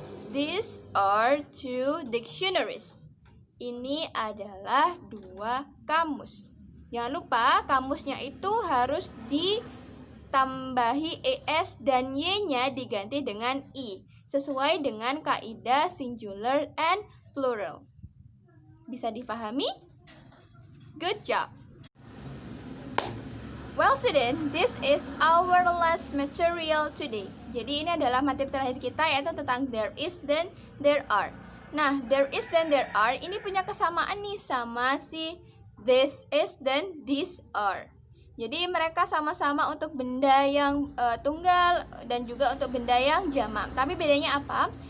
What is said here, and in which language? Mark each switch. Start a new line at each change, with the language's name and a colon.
English: These are 2 dictionaries.
Indonesian: Ini adalah 2 kamus. Jangan lupa kamusnya itu harus ditambahi ES dan Y-nya diganti dengan I, sesuai dengan kaidah
English: singular and plural.
Indonesian: Bisa difahami?
English: Good job! Well student, this is our last material today.
Indonesian: Jadi ini adalah materi terakhir kita, yaitu tentang
English: there is
Indonesian: dan
English: there are.
Indonesian: Nah,
English: there is
Indonesian: dan
English: there are
Indonesian: ini punya kesamaan nih sama si
English: this is
Indonesian: dan
English: these are.
Indonesian: Jadi mereka sama-sama untuk benda yang tunggal dan juga untuk benda yang jamak. Tapi bedanya apa?